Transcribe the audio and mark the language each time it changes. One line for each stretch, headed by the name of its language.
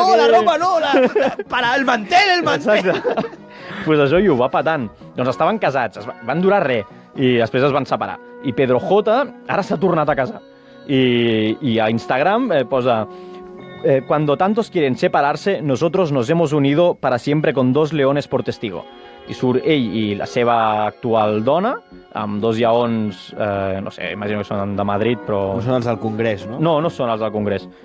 Spanish: no, la ropa no, para el mantel,
Catalan: Exacte. Pues això i ho va patant. Doncs estaven casats, van durar res, i després es van separar. I Pedro J ara s'ha tornat a casar. Y a Instagram posa
Spanish: cuando tantos quieren separarse, nosotros nos hemos unido para siempre con 2 leones por testigo.
Catalan: I surt ell i la seva actual dona, amb 2 lleons, no sé, imagino que són de Madrid, però... No són els del Congrés, no? No, no són els del Congrés.